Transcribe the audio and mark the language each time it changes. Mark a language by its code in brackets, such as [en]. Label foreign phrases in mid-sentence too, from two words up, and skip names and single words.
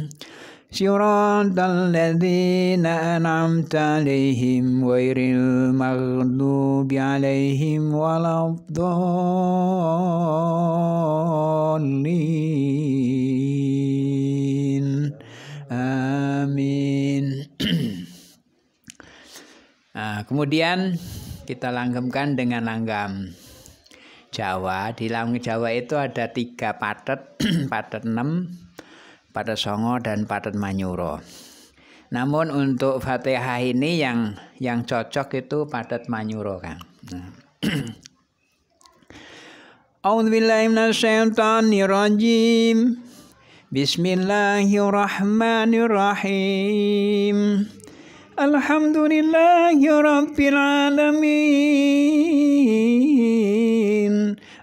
[ar] صراط الذين أنعمت عليهم غير المغضوب عليهم ولا الضالين. Amin. [id] Kemudian kita langgamkan dengan langgam Jawa. Di langgam Jawa itu ada 3 patet, patet 6, patet songo, dan patet manyuro. Namun untuk Fatihah ini yang cocok itu patet manyuro Kang. [ar] أعوذ بالله من الشيطان الرجيم. بسم الله الرحمن الرحيم. الحمد لله رب العالمين.